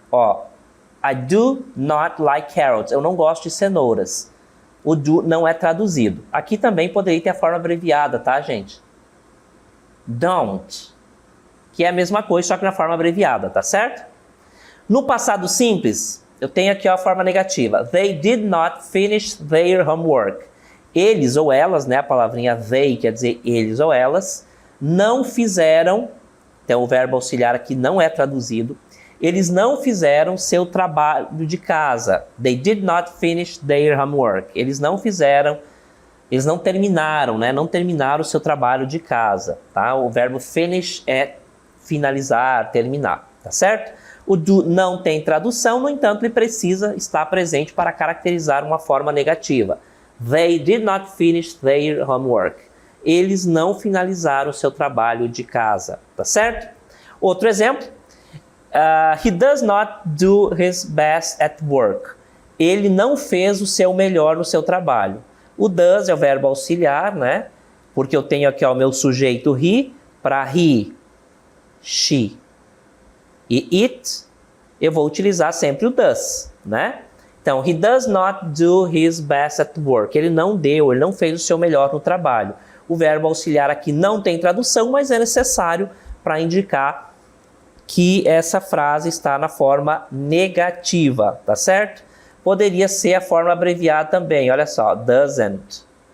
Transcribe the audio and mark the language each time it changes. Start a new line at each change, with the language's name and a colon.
Portuguese: Ó,
English: I do not like carrots.
Portuguese: Eu não gosto de cenouras. O do não é traduzido. Aqui também poderia ter a forma abreviada, tá, gente? Don't, que é a mesma coisa, só que na forma abreviada, tá certo? No passado simples, eu tenho aqui a forma negativa.
English: They did not finish their homework.
Portuguese: Eles ou elas, né, a palavrinha they quer dizer eles ou elas, não fizeram, então o verbo auxiliar aqui não é traduzido, eles não fizeram seu trabalho de casa.
English: They did not finish their homework.
Portuguese: Eles não fizeram, eles não terminaram, né? Não terminaram o seu trabalho de casa, tá? O verbo finish é finalizar, terminar, tá certo? O do não tem tradução, no entanto, ele precisa estar presente para caracterizar uma forma negativa.
English: They did not finish their homework.
Portuguese: eles não finalizaram o seu trabalho de casa, tá certo? Outro exemplo,
English: he does not do his best at work.
Portuguese: Ele não fez o seu melhor no seu trabalho. O does é o verbo auxiliar, né? Porque eu tenho aqui o meu sujeito he, para he, she. E it, eu vou utilizar sempre o does, né? Então,
English: he does not do his best at work.
Portuguese: Ele não fez o seu melhor no trabalho. O verbo auxiliar aqui não tem tradução, mas é necessário para indicar que essa frase está na forma negativa, tá certo? Poderia ser a forma abreviada também, olha só, doesn't.